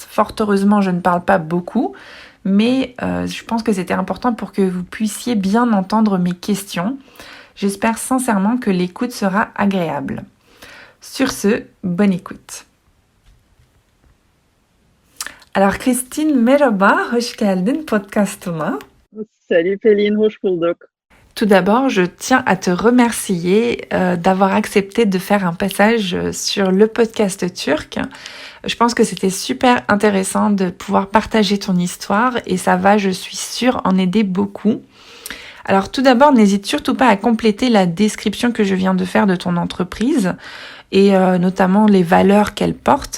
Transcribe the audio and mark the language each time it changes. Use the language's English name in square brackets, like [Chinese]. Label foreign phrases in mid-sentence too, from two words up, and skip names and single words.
[French] Fort heureusement, je ne parle pas beaucoup, mais je pense que c'était important pour que vous puissiez bien entendre mes questions. J'espère sincèrement que l'écoute sera agréable. Sur ce, bonne écoute. Alors Christine, [Turkish] merhaba, hoş geldin podcast'ıma. Salut Pelin, hoş bulduk. [French] Tout d'abord, je tiens à te remercier d'avoir accepté de faire un passage sur le podcast turc. Je pense que c'était super intéressant de pouvoir partager ton histoire et ça va, je suis sûre, en aider beaucoup. Alors tout d'abord, n'hésite surtout pas à compléter la description que je viens de faire de ton entreprise et notamment les valeurs qu'elle porte.